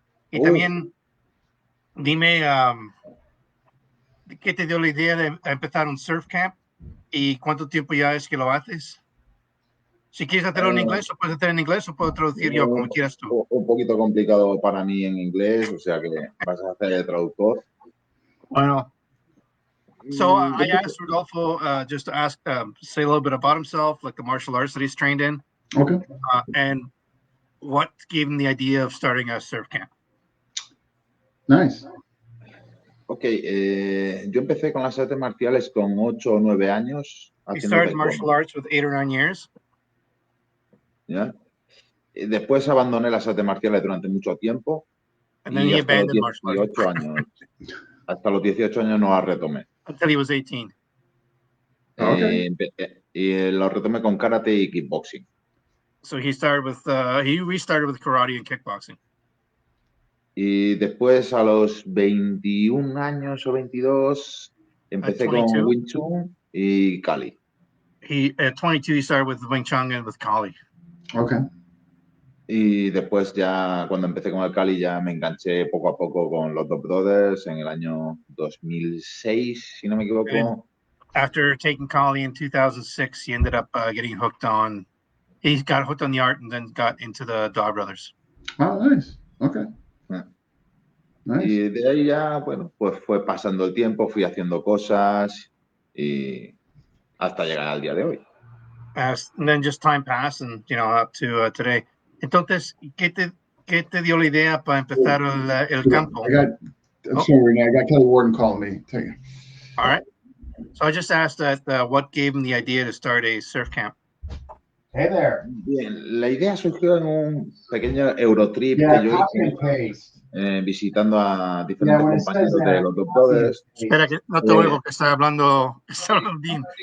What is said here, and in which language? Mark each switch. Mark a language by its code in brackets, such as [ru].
[es] Y también dime qué te dio la idea de empezar un surf camp y cuánto tiempo ya es que lo haces. Si quieres hacerlo en inglés, lo puedes hacer en inglés o puedo traducir yo, como quieras tú. Un poquito complicado para mí en inglés, o sea que vas a hacer de traductor. Bueno. [en] So I asked Rodolfo just to ask, say a little bit about himself, like the martial arts that he's trained in. Okay. And what gave him the idea of starting a surf camp. Nice. [es] Ok, yo empecé con las artes marciales con 8 o 9 años. [en] He started martial arts with 8 or 9 years. [es] ¿Ya? Y después abandoné las artes marciales durante mucho tiempo. [en] And then he abandoned martial arts. [es] 18 años. Hasta los 18 años no las retomé. [en] Until he was 18. Okay. [es] Y lo retomé con karate y kickboxing. [en] So he started with he restarted with karate and kickboxing. [es] Y después a los 21 años o 22 empecé con Wing Chun y Kali. [en] At 22 he started with Wing Chun and with Kali. Okay. [es] Y después ya cuando empecé con el Kali ya me enganché poco a poco con los Datu Brothers en el año 2006, si no me equivoco. [en] And after taking Kali in 2006, he ended up getting hooked on. He got hooked on the art and then got into the Datu Brothers. Oh, nice. Okay. Nice. [es] Y de ahí ya, bueno, pues fue pasando el tiempo, fui haciendo cosas y hasta llegar al día de hoy. [en] And then just time passed and, up to today. [es] Entonces, ¿qué te dio la idea para empezar el campo? [en] I'm sorry, I got Kelly Warden calling me. Tell you. All right. So I just asked that what gave him the idea to start a surf camp. Hey there. [es] Bien, la idea surgió en un pequeño Eurotrip que yo hice visitando a diferentes compañeros de los Datu Brothers. Espera, que no te oigo, que está hablando Dean.